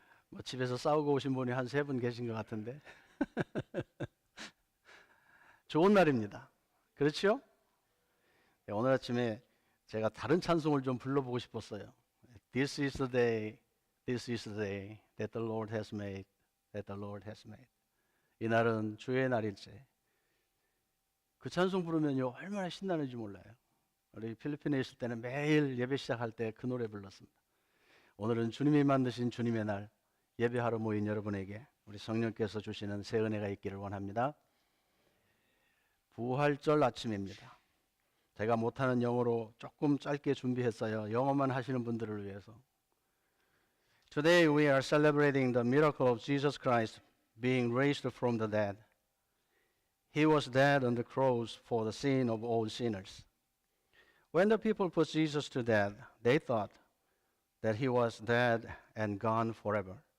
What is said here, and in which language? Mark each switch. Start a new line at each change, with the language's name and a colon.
Korean: 뭐 집에서 싸우고 오신 분이 한 3분 계신 것 같은데 좋은 날입니다. 그렇죠? 네, 오늘 아침에 제가 다른 찬송을 좀 불러보고 싶었어요.
English: This is the day, this is the day that the Lord has made, that the Lord has made.
Korean: 이 날은 주의 날일세. 그 찬송 부르면요 얼마나 신나는지 몰라요. 우리 필리핀에 있을 때는 매일 예배 시작할 때 그 노래 불렀습니다. 오늘은 주님이 만드신 주님의 날, 예배하러 모인 여러분에게 우리 성령께서 주시는 새 은혜가 있기를 원합니다. 부활절 아침입니다. 제가 못하는 영어로 조금 짧게 준비했어요. 영어만 하시는 분들을 위해서.
English: Today we are celebrating the miracle of Jesus Christ being raised from the dead. He was dead on the cross for the sin of all sinners. When the people put Jesus to death, they thought that he was dead and gone forever.